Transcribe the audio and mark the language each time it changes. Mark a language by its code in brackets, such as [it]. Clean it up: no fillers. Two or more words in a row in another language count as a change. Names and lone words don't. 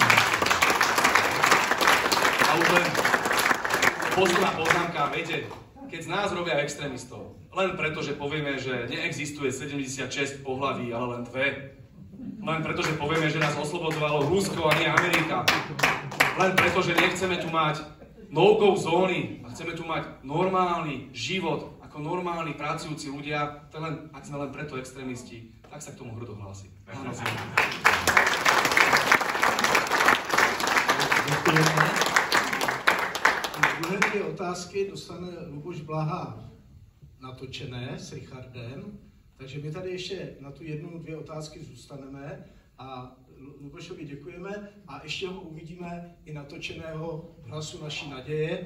[sk] A už len posledná poznámka, viete, keď z nás robia extrémistov, len preto, že povieme, že neexistuje 76 pohlaví, ale len 2. Len preto, že povieme, že nás oslobodzovalo Rusko a nie Amerika. Len preto, že nechceme tu mať no-go zóny a chceme tu mať normálny život ako normálni pracujúci ľudia, to len, ak sme len preto extrémisti, tak sa k tomu hrdo hlási. Áno, [cs] Druhé dvě otázky dostane Luboš Blaha natočené s Richardem, takže my tady ještě na tu jednu, dvě otázky zůstaneme a Lubošovi děkujeme a ještě ho uvidíme i natočeného v Hlasu naší naděje.